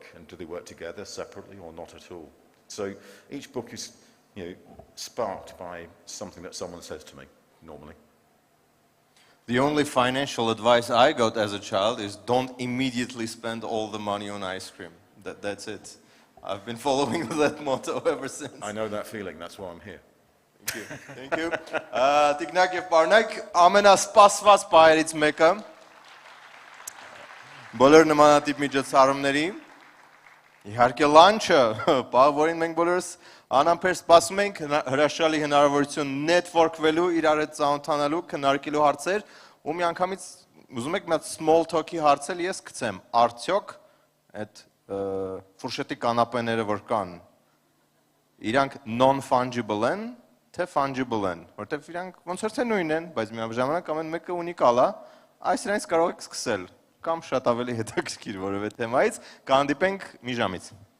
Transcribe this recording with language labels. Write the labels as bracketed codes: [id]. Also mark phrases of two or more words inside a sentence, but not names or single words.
[en] And do they work together separately or not at all? So each book is, sparked by something that someone says to me, normally. The only financial advice I got as a child is don't immediately spend all the money on ice cream. That's it. I've been following that motto ever since. I know that feeling, that's why I'm here. Thank you. [hy] Տիկնակ եւ պարոնայք, ամենասպասված պահերից մեկը բոլոր նմանատիպ միջոցառումների իհարկե լանչը, պահ, որին մենք բոլորս անամբեր սպասում ենք, հրաշալի հնարավորություն նետվորքվելու, իրար հետ ծանոթանալու, քննարկելու հարցեր, ու միանգամից ուզում եք մի հատ [en] small talk- [hy] ի հարցել ես գցեմ, արդյոք այդ ֆուրշետի կանապեները որ կան, իրանք non-fungible են, թե fungible են, որտեվ իրանք ոնց որ թե նույն են, բայց միաժամանակ ամեն մեկը ունիկալ է, այս իրենց կարող եք սկսել, կամ շատ ավելի հետաքրքիր որևէ թեմայից, կհանդիպենք մի ժամից։